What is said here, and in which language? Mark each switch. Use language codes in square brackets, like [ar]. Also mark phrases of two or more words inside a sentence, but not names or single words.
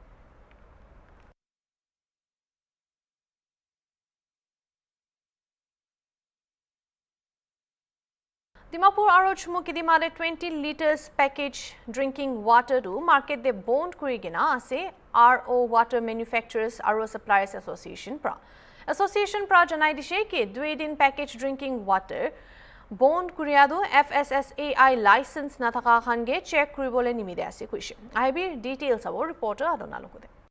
[nag] Dimapur aro chumukidimare 20 liters [en] package drinking water [nag] do market de bond kurigina ase RO Water Manufacturers aro Suppliers Association pra janai dishe ke 2 din [en] package drinking water [nag] bond kuriado FSSAI license na thaka khange check kuribole nimide ase kuise IB details abo reporter adona lokude